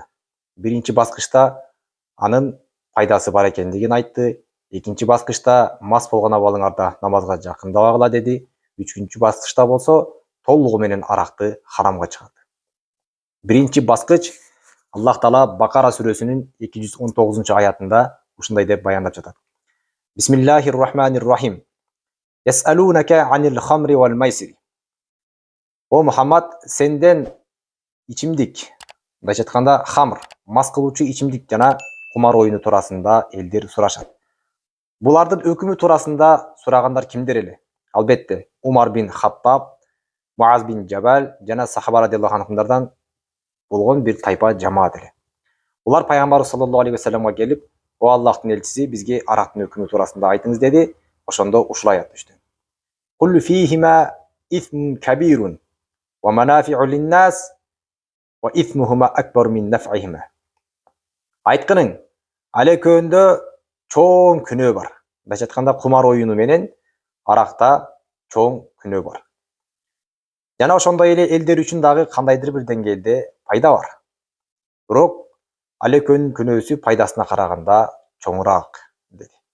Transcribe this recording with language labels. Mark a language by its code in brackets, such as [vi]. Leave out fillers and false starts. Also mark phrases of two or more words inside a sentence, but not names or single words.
[ky] Биринчи баскычта анын пайдасы бар экендигин айтты. Экинчи баскычта мас болгон абалыңарда намазга жакындабагыла деди. Үчүнчү баскычта болсо толугу менен аракты харамга чыгарды. Биринчи баскыч Аллах Таала Бакара сүрөсүнүн 219 аятында ушундай деп баяндап жатат. [ar] بسم الله الرحمن الرحيم. يسألونك عن الخمر والميسر. [ky] О Мухаммад, сенден ичимдик, мындайча айтканда хамр, мас кылуучу ичимдик жана кумар оюну туурасында элдер сурашат. Булардын өкүмү туурасында сурагандар кимдер эле? Албетте, Умар бин Хаттаб, Муаз бин Жабал жана сахаба радиаллаху анхумдардан болгон бир тайпа жамаат эле. Булар пайгамбар саллаллаху алейхи ва салламга келип, "О Аллахтын элчиси, бизге арактын өкүмү туурасында айтыңыз" деди. Ошондо ушул аят түштү. [ar] قل فيهما إثم كبير ومنافع للناس وإثمهما أكبر من نفعهما. [ky] Айткының, ал экөөндө чоң күнөө бар. Мындайча айтканда кумар оюну менен аракта чоң күнөө бар. Жана ошондой эле элдер үчүн дагы кандайдыр бир деңгээлде пайда бар. Бирок ал экөөнүн күнөөсү пайдасына караганда чоңураак деди.